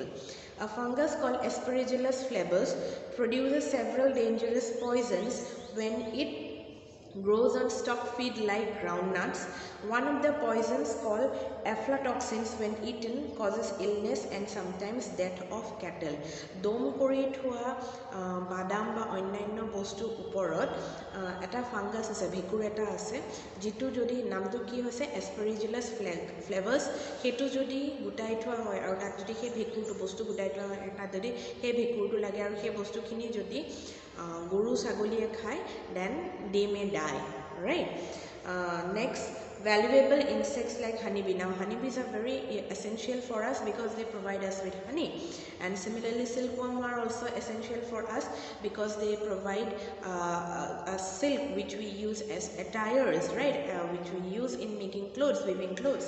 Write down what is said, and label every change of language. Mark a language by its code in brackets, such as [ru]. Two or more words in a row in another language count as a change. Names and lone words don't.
[en] A fungus called Aspergillus flavus produces several dangerous poisons when it grows on stock feed like groundnuts. One of the poisons called aflatoxins when eaten causes illness and sometimes death of cattle. [as] ডম কৰি থোৱা বাদাম বা অন্যান্য বস্তু উপৰত এটা ফাংগাছ আছে, ভেকুৰ এটা আছে, যিটো যদি নামটো কি হৈছে Aspergillus flavus, হেইটো যদি গুটাই থোৱা হয় আৰু তাত যদি হেই ভেকুৰটো বস্তু গুটাই থোৱা হয়, এটা যদি হেই ভেকুৰটো লাগে আৰু হেই বস্তুখিনি যদি গৰু ছাগলীয়ে খায়, [en] then they may die, right? Next, valuable insects like honeybee. Now honeybees are very essential for us because they provide us with honey, and similarly silkworms are also essential for us because they provide a silk which we use as attires, right, which we use in making clothes, weaving clothes.